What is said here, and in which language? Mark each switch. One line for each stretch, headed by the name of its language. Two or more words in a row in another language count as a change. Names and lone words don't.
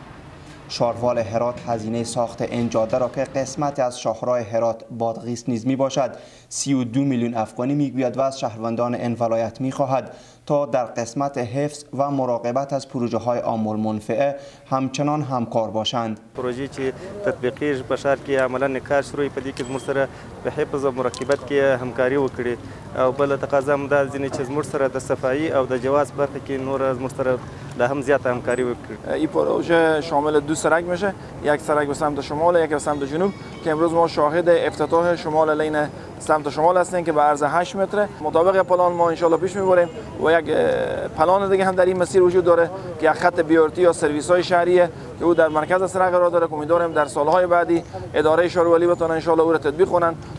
Persian: شاروال هرات هزینه ساخت این جاده را که قسمت از شاهراه هرات بادغیس نیز می باشد 32 میلیون افغانی میگوید و از شهروندان این ولایت می خواهد تا در قسمت حفظ و مراقبت از پروژه های عام المنفعه همچنان همکار باشند.
Pashto: پروژه چې تطبیقیږي په ښار کې عملاً کار شروع په دې کې زموږ سره په حفظ او مراقبت کې همکاري وکړي او بل تقاضا هم دا ځینې چې زموږ سره د صفایی او د جواز برخه کې نور زموږ سره لا هم زیات همکاری وکړي.
Persian: این پروژه شامل 2 سرک میشه، یک سرک به سمت شمال، یک به سمت جنوب که امروز ما شاهد افتتاح شمال لین سمت شمال هستیم که به عرض 8 متر مطابق پلان ما
Arabic: ان شاء الله
Persian: پیش میبریم و یک پلان دیگه هم در این مسیر وجود داره که یک خط بیورتی یا سرویس های شهریه که او در مرکز سرک قرار داره که امیدواریم در سالهای بعدی اداره شاروالی بتونه
Arabic: ان شاء الله
Persian: او را تطبیق کنند.